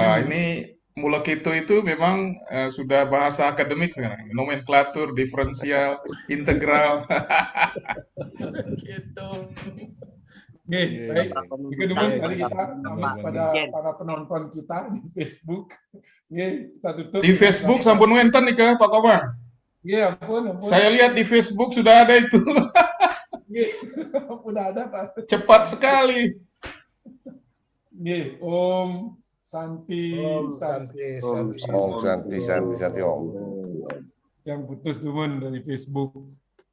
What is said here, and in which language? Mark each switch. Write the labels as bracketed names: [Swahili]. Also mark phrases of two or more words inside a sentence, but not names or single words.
[Indonesian] Wah, ini Mulaketu itu memang sudah bahasa akademik sekarang. Nomenklatur, diferensial, integral. Gitu. Oke, baik. Mari kita pamit pada para penonton kita di Facebook. Oke, kita tutup. [Balinese] Di Facebook sampun wenten nih ke Pak Komang. Iya, ampun. [Indonesian] Saya lihat di Facebook sudah ada itu. Udah ada, Pak. Cepat sekali. [Sanskrit] Om Santi, Om Santi, Om Santi, Om. [Indonesian] yang putus dumun dari Facebook.